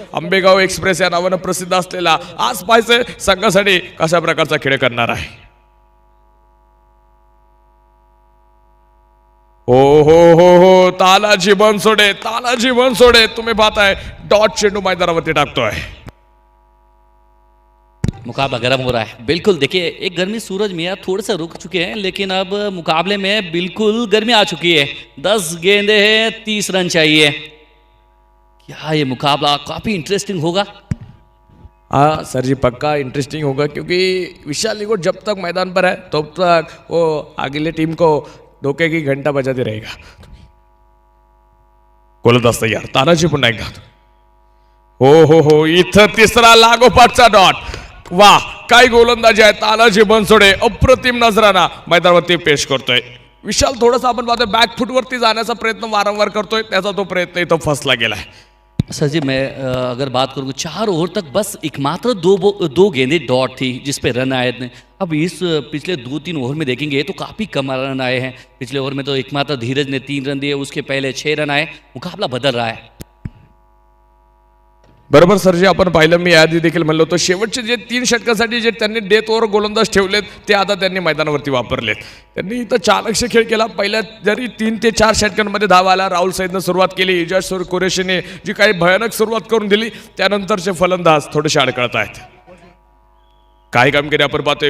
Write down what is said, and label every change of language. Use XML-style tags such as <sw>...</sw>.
<mr>Ambegaon express या नावानं प्रसिद्ध असलेला आज पाहायचंय संघासाठी कशा प्रकारचा खेळ करणार आहे. हो हो हो हो, तानाजी बनसोडे, तानाजी बनसोडे तुम्ही पाहताय डॉट चेंडू मैदानावरती टाकतोय.</mr> <hi>मुकाबला गर्म हो रहा है बिल्कुल. देखिए एक गर्मी सूरज मियाँ थोड़ा सा रुक चुके हैं, लेकिन अब मुकाबले में बिल्कुल गर्मी आ चुकी है. 10 गेंदे हैं, 30 रन चाहिए. क्या ये मुकाबला काफ़ी इंटरेस्टिंग होगा? हाँ सर जी, पक्का इंटरेस्टिंग होगा, क्योंकि विशाल निगोट जब तक मैदान पर है तब तक वो अगले टीम को धोखे की घंटा बजाते रहेगा.</hi> <mr>गोलंदाज तयार. तानाजी पुन्हा एकदा. हो हो हो, इथं तिसरा लागोपाठचा डॉट. वाह, काय गोलंदाजी आहे. तानाजी बनसोडे अप्रतिम नजराना मैदानावरती पेश करतोय. विशाल थोडासा आपण पाहतोय बॅकफुटवरती जाण्याचा प्रयत्न वारंवार करतोय, त्याचा तो प्रयत्न इथं फसला गेलाय.</mr> <hi>सर जी मैं अगर बात करूँ 4 ओवर तक बस एकमात्र दो गेंदे डॉट थी जिस पे रन आए थे. अब इस पिछले 2-3 ओवर में देखेंगे तो काफ़ी कम रन आए हैं. पिछले ओवर में तो एकमात्र धीरज ने 3 रन दिए, उसके पहले 6 रन आए. मुकाबला बदल रहा है.</hi> <mr>बरोबर सर जी, आपण पाहिलं, मी याआधी देखील म्हणलो होतो शेवटचे जे 3 षटकासाठी जे त्यांनी डेथ ओव्हर गोलंदाज ठेवलेत ते आता त्यांनी मैदानावरती वापरलेत. त्यांनी इथं चाणक्य खेळ केला. पहिल्या जरी 3 ते 4 षटकांमध्ये धावा आला. राहुल सैदनं सुरुवात केली, इजाज कुरेशीने जी काही भयानक सुरुवात करून दिली, त्यानंतरचे फलंदाज थोडेसे अडकळत आहेत. काही कामगिरी आपण पाहतोय.</mr>